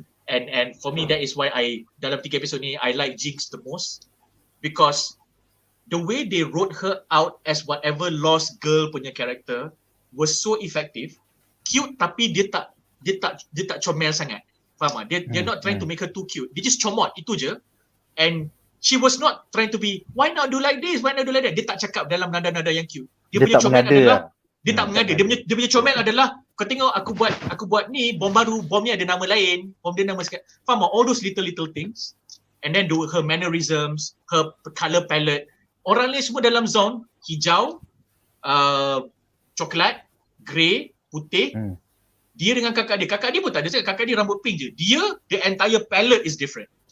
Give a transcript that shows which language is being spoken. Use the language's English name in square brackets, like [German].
[English] And for me, that is why [Malay] dalam 3 episod ni [English] I like JINX the most, because the way they wrote her out as whatever lost girl punya character was so effective. [Malay] Cute tapi dia tak comel sangat. Faham tak? [English] They're not trying to make her too cute. [Malay] Dia just comot, itu je. [English] And she was not trying to be, why not do like this, why not do like that. [Malay] Dia tak cakap dalam nada-nada yang cute. Dia punya comel adalah, dia tak mengada. Dia punya comel adalah, kau tengok aku buat ni, bom baru, bom ni ada nama lain, bom dia nama sekian. Faham tak? [English] All those little things. And then her mannerisms, her colour palette. [Malay] Orang lain semua dalam Zaun, [English] hijau, coklat, grey, putih. [Malay] Dia dengan kakak dia pun tak ada cakap, kakak dia rambut pink je. [English] Dia, the entire palette is different.